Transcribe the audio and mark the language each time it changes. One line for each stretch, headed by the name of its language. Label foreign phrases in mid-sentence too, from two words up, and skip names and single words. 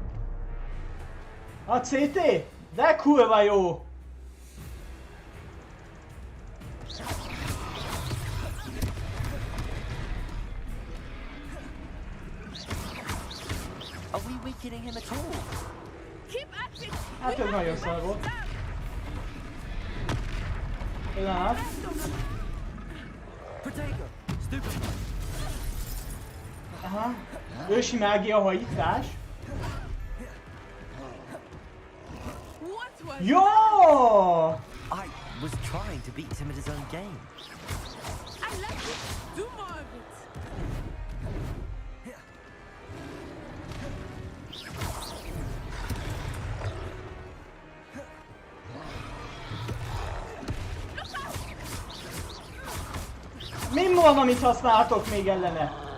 Hungarian: A CT? De kurva jó!
English: Are we weakening him at all?
Hungarian: Hát ez nagyon szar volt. Pillanat. Aha. Ősi mágia hajítás. Jó!
English: I was trying to beat him at his own game. I like it. Do more of it.
Hungarian: Mi van, amit használhatok még ellene?